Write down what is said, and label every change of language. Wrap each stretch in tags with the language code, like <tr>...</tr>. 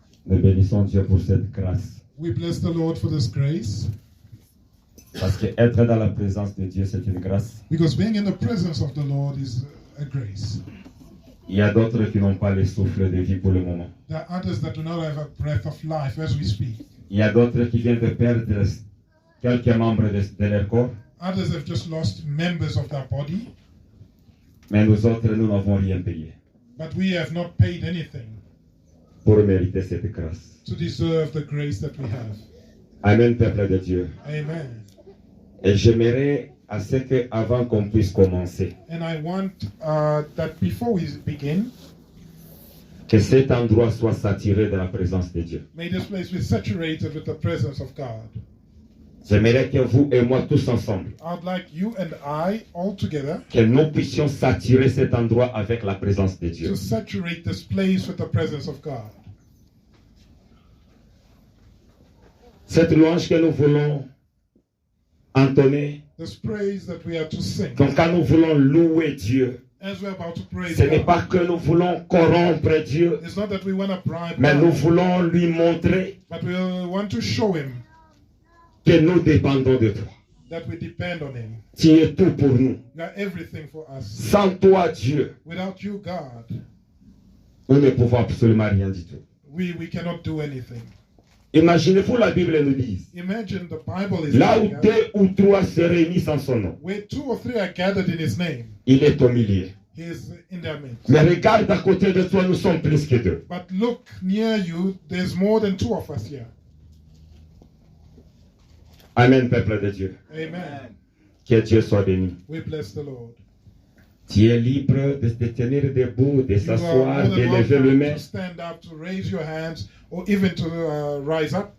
<fr>Nous bénissons Dieu pour cette grâce.</fr> <en>We bless the Lord for this grace.</en> <fr>Parce que être dans la présence de Dieu, c'est une grâce.</fr> <en>Because being in the presence of the Lord is a grace.</en> <fr>Il y a d'autres qui n'ont pas le souffle de vie pour le moment.</fr> <en>There are others that do not have a breath of life as we speak.</en> <fr>Il y a d'autres qui viennent de perdre quelques membres de leur corps.</fr> <en>Others have just lost members of their body.</en> <fr>Mais nous autres, nous n'avons rien payé</fr> <en>But we have not paid anything</en> <fr>pour mériter cette grâce.</fr> <en>to deserve the grace that we have.</en> <fr>Amen, peuple de Dieu.</fr> <en>Amen.</en> <fr>Et j'aimerais à ce que, avant qu'on puisse commencer,</fr> <en>And I want that before we begin,</en> <fr>que cet endroit soit saturé de la présence de Dieu.</fr> <en>may this place be saturated with the presence of God.</en> <fr>J'aimerais que vous et moi tous ensemble,</fr> <en>I'd like you and I all together</en> <fr>que nous puissions saturer cet endroit avec la présence de Dieu.</fr> <en>to saturate this place with the presence of God.</en> <fr>Cette louange que nous voulons entonner,</fr> <en>This praise that we are to sing.</en> <fr>donc quand nous voulons louer Dieu,</fr> <en>As we're about to praise</en> <fr>ce n'est</fr> <en>God,</en> <fr>pas que nous voulons corrompre Dieu,</fr> <en>it's not that we want to bribe</en> <fr>mais nous</fr> <en>God,</en> <fr>voulons lui montrer</fr> <en>but we want to show Him</en> <fr>que nous dépendons de toi.</fr> <en>that we depend on Him.</en> <fr>Tu es tout pour nous.</fr> <en>You are everything for us.</en> <fr>Sans toi, Dieu,</fr> <en>Without you, God,</en> <fr>nous ne pouvons absolument rien du tout.</fr> <en>we cannot do anything.</en> <fr>Imaginez-vous, la Bible nous dit,</fr> <en>Imagine the Bible is</en> <fr>là où</fr> <en>telling us,</en> <fr>deux ou trois se réunissent en son nom,</fr> <en>where 2 or 3 are gathered in His name,</en> <fr>il est au milieu.</fr> <en>He is in their midst.</en> <fr>Mais regarde à côté de toi, nous sommes plus que deux.</fr> <en>But look near you, there's more than 2 of us here.</en> <fr>Amen, peuple de Dieu.</fr> <en>Amen.</en> <fr>Que Dieu soit béni.</fr> <en>We bless the Lord.</en> <fr>Tu es libre de te tenir debout, de</fr> <en>You are</en> <fr>s'asseoir,</fr> <en>more</en> <fr>de</fr> <en>than</en> <fr>lever le</fr> <en>welcome</en> <fr>main.</fr> <en>to stand up, to raise your hands, or even to rise up.</en>